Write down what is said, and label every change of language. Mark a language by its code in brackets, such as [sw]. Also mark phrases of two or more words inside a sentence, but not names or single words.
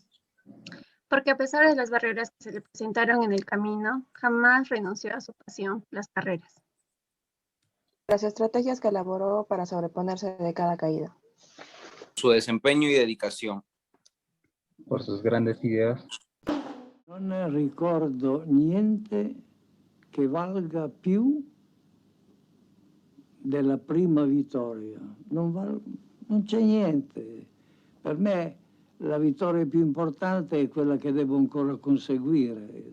[es] Porque a pesar de las barreras que se le presentaron en el camino, jamás renunció a su pasión, las carreras. Las estrategias que elaboró para sobreponerse de cada caída. Su desempeño y dedicación. Por sus grandes ideas. [it] Non ricordo niente che valga più della prima vittoria. Non c'è niente. Per me la vittoria più importante è quella che devo ancora conseguire.